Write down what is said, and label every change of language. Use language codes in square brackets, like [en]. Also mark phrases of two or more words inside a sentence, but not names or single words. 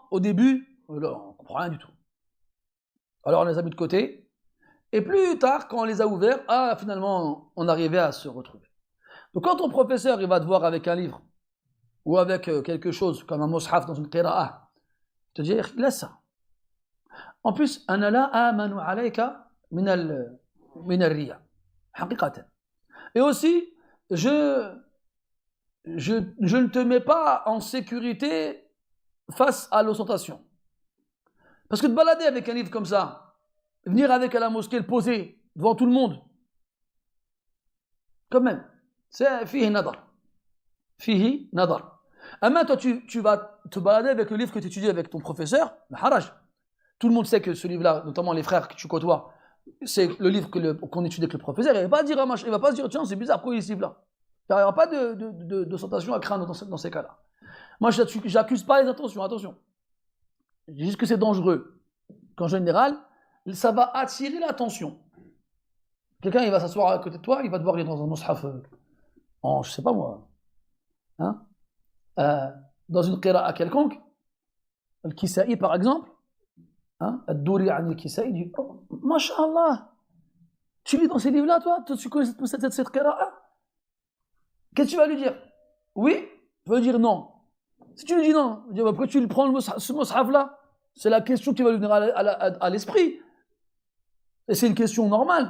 [fr] Au début, on ne comprend rien du tout. Alors on les a mis de côté. Et plus tard, quand on les a ouverts, finalement, on arrivait à se retrouver. Donc quand ton professeur il va te voir avec un livre, ou avec quelque chose, comme un mushaf dans une qira'a, il te dit, laisse ça. En plus, [ar] أنا لا آمن عليك من الرياء حقيقة. [fr] Et aussi, je ne te mets pas en sécurité face à l'ostentation. Parce que te balader avec un livre comme ça, venir avec à la mosquée, le poser devant tout le monde, quand même, c'est [ar] فيه نظر. فيه نظر. [fr] Amma toi, tu vas te balader avec le livre que tu étudies avec ton professeur, le haraj. Tout le monde sait que ce livre-là, notamment les frères que tu côtoies, c'est le livre qu'on étudie avec le professeur. Il ne va pas dire, tiens, c'est bizarre, pourquoi il y a ce livre-là? Il n'y aura pas de tentation à craindre dans ces cas-là. Moi, je n'accuse pas les intentions, attention. Je dis juste que c'est dangereux. Qu'en général, ça va attirer l'attention. Quelqu'un, il va s'asseoir à côté de toi, il va devoir lire dans un mushaf en, je sais pas moi, hein, dans une qira'a quelconque, le Kisa'i par exemple, hein, Ad-Duri an al-Kisa'i dit oh, Masha'Allah, tu lis dans ces livres-là, toi, tu connais cette qira'a? Qu'est-ce que tu vas lui dire? Oui, tu vas lui dire non. Si tu lui dis non, tu dis, pourquoi tu lui prends ce mushaf-là? C'est la question qui va lui venir à l'esprit. Et c'est une question normale.